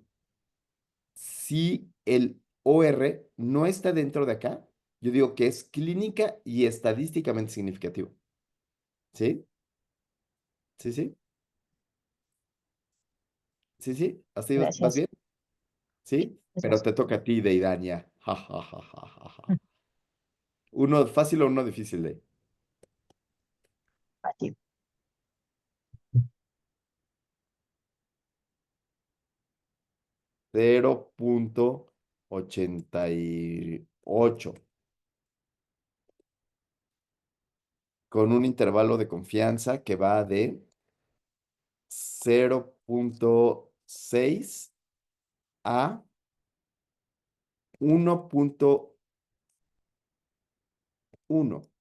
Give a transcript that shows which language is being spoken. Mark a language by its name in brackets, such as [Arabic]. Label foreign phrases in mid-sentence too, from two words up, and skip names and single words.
[Spanish] Si el OR no está dentro de acá, yo digo que es clínica y estadísticamente significativo. ¿Sí? ¿Sí, sí? ¿Sí, sí? ¿Así vas Gracias. bien? ¿Sí? Pero Gracias. te toca a ti, Deidania. Ja, ja, ja, ja, ja, ja. ¿Uno fácil o uno difícil, de? Fácil. 0.88 con un intervalo de confianza que va de 0.6 a 1.1.